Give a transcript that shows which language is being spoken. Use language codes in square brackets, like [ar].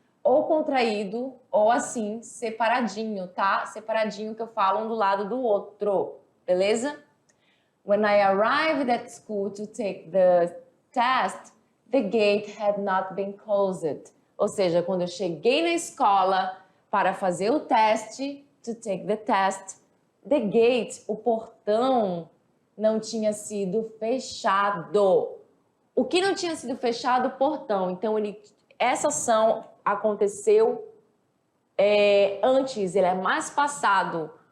[pt] Ou contraído, ou assim, separadinho, tá? Separadinho que eu falo um do lado do outro, beleza? [en] When I arrived at school to take the test, the gate had not been closed. [pt] Ou seja, quando eu cheguei na escola para fazer o teste, [en] to take the test, the gate, [pt] o portão, não tinha sido fechado. O que não tinha sido fechado? O portão. Então, ele essa ação aconteceu antes, ele é mais passado.